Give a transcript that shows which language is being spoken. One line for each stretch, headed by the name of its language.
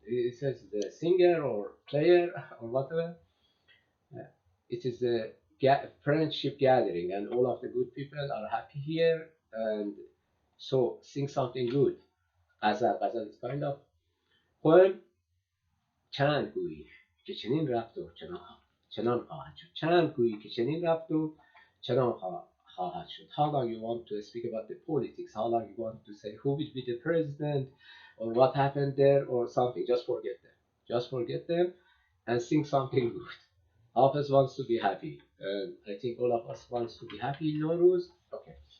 English: It says the singer or player or whatever. It is a friendship gathering and all of the good people are happy here, and so sing something good. غزل is kind of poem.
Persian: چند گویی که چنین رفت و چنان خواهد شد. چند گویی که چنین رفت و چنان خواهد شد.
English: How long you want to speak about the politics, how long you want to say who will be the president or what happened there or something, just forget them and sing something good. Hafiz wants to be happy. I think all of us wants to be happy. No rules. Okay.